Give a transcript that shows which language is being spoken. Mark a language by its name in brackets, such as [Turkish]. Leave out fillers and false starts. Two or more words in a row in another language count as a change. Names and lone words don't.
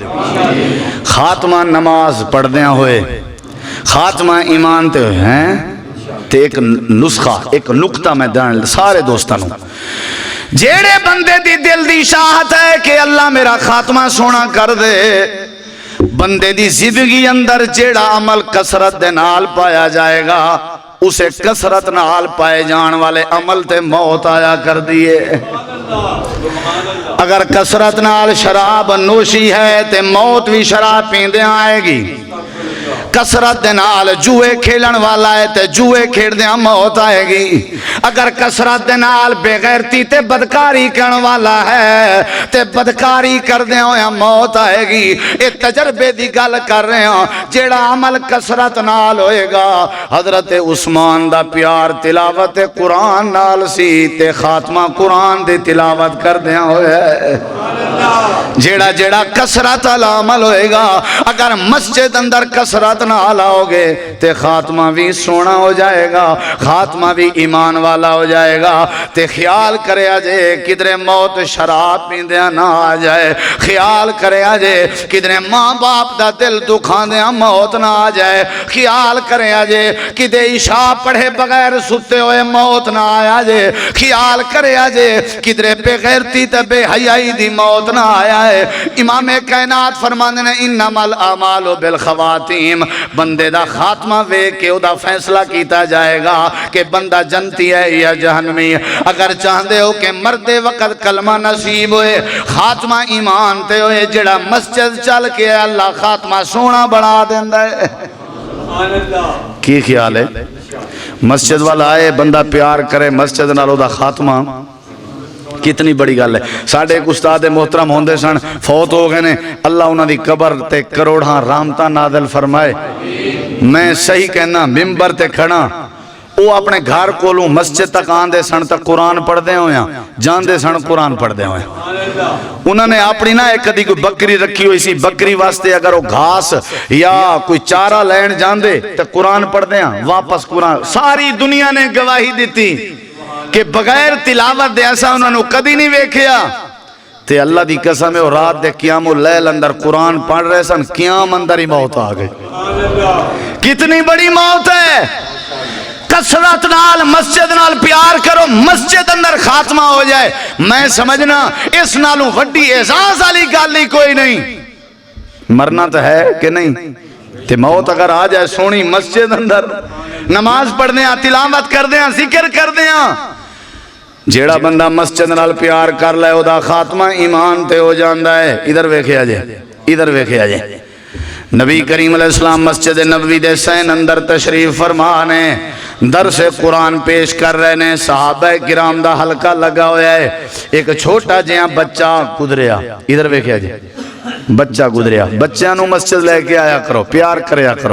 [Punjabi] خاتمہ نماز پڑھ دیاں ہوئے، خاتمہ ایمان تے ہوئے ہیں تے ایک نسخہ ایک نکتہ میں دان سارے دوستانوں جیڑے بندے دی دل دی چاہت ہے کہ اللہ میرا خاتمہ سونا کر دے، بندے دی زندگی اندر جیڑا عمل کثرت دے نال پایا جائے گا، اسے کثرت نال پائے جان والے عمل تے موت آیا کر دیے۔ اگر کثرت نال شراب نوشی ہے تے موت بھی شراب پیندے آئے گی۔ کثرت دے نال جوئے کھیلن والا ہے تے جوئے کھیل دیاں موت آئے گی۔ اگر کثرت دے نال بے غیرتی تے بدکاری کرن والا ہے تے بدکاری کر دیاں ہویا موت آئے گی۔ اے تجربے دی گل کر رہے ہیں، جیڑا عمل کثرت نال ہوئے گا۔ حضرت عثمان دا پیار تلاوت قرآن نال سی تے خاتمہ قرآن دی تلاوت کر دیاں ہوئے۔ جیڑا جیڑا کثرت والا عمل ہوئے گا، اگر مسجد اندر کثرت نہ آؤ گے تے خاتمہ بھی سونا ہو جائے گا، خاتمہ بھی ایمان والا ہو جائے گا۔ تے خیال کرے آجے کدھرے موت شراب پیندیاں نہ آ جائے، خیال کرے آجے کدھرے ماں باپ دا دل دکھان دیاں موت نہ آ جائے، خیال کرے آجے کدھے عشاء پڑھے بغیر ستے ہوئے موت نہ آیا جے، خیال کرے آجے کدھرے بے غیرتی تے بے حیائی دی موت نہ آیا ہے۔ امام کائنات فرماندے نے [Arabic] انما الاعمال بالخواتیم، [Punjabi] بندے دا خاتمہ وے کے او دا فیصلہ کیتا جائے گا کہ بندہ جنتی ہے یا جہنمی۔ اگر چاہندے ہو کہ مردے وقت کلمہ نصیب ہوئے، خاتمہ ایمان تے ہوئے، جڑا مسجد چل کے اللہ خاتمہ سونا بنا دیندا ہے۔ کی خیال ہے؟ مسجد والا آئے بندہ پیار کرے مسجد نالو دا خاتمہ کتنی بڑی گل ہے۔ ساڑھے ایک استاد محترم ہوندے سن، فوت ہو گئے نے، اللہ انہاں دی قبر تے کروڑاں رحمتاں نازل فرمائے۔ میں صحیح کہنا ممبر تے کھڑا، وہ اپنے گھر کولوں مسجد تک آندے سن تک قرآن پڑھ دے ہویا، جاندے سن قرآن پڑھ دے ہویا۔ انہوں نے اپنی نہ ایک کدی کوئی بکری رکھی ہوئی سی، بکری واسطے اگر وہ گھاس یا کوئی چارہ لین جاندے تو قرآن پڑھ دے ہیں، واپس قرآن۔ ساری دنیا نے گواہی دیتی کہ بغیر تلاوت دے ایسا انہوں نے کدی نہیں ویکھیا۔ تے اللہ دی قسم ہے، رات دے [Arabic] قیام اللیل [Punjabi] اندر قرآن پڑھ رہے سن، قیام اندر ہی موت آ گئی۔ کتنی بڑی موت ہے۔ کثرت نال مسجد نال پیار کرو، مسجد اندر خاتمہ ہو جائے، میں سمجھنا اس نالوں وڈی اعزاز والی گل ہی کوئی نہیں۔ مرنا تو ہے کہ نہیں؟ تے موت اگر آ جائے سونی مسجد اندر نماز پڑھ دیاں، تلاوت کر دیاں، ذکر کر دیاں، جیڑا بندہ مسجد نال پیار کر لے او دا خاتمہ ایمان تے ہو جاندا ہے۔ ادھر ویکھیا جے، ادھر ویکھیا جے، نبی کریم علیہ السلام مسجد نبوی دے سین اندر تشریف فرمانے، درس قرآن پیش کر رہے نے، صحابہ کرام دا حلقہ لگا ہویا ہے۔ ایک چھوٹا جہاں بچہ گزریا، ادھر ویکھیا جے، بچہ گزریا، بچیاں نو مسجد لے کے آیا کرو، پیار کریا کرو۔